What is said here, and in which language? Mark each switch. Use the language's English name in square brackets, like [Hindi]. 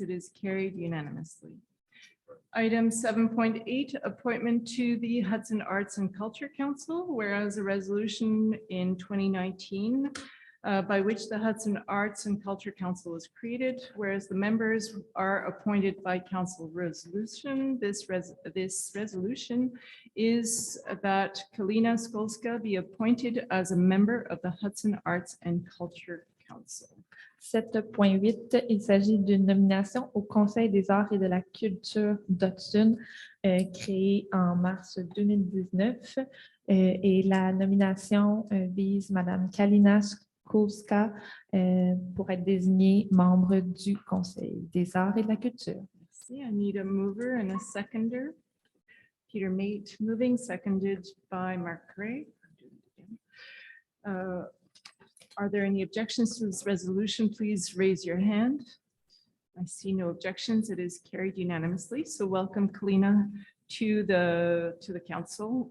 [English] It is carried unanimously. Item 7.8, appointment to the Hudson Arts and Culture Council, whereas a resolution in 2019 by which the Hudson Arts and Culture Council was created, whereas the members are appointed by council resolution. This resolution is that Kalina Skolska be appointed as a member of the Hudson Arts and Culture Council. [French] 7.8, il s'agit d'une nomination au Conseil des arts et de la culture d'Hudson, créé en mars 2019. Et la nomination vise Madame Kalina Skolska pour être désignée membre du Conseil des arts et de la culture. Merci. [English] I need a mover and a seconder. Peter Mate moving, seconded by Mark Gray. Are there any objections to this resolution? Please raise your hand. I see no objections. It is carried unanimously. So welcome, Kalina, to the council.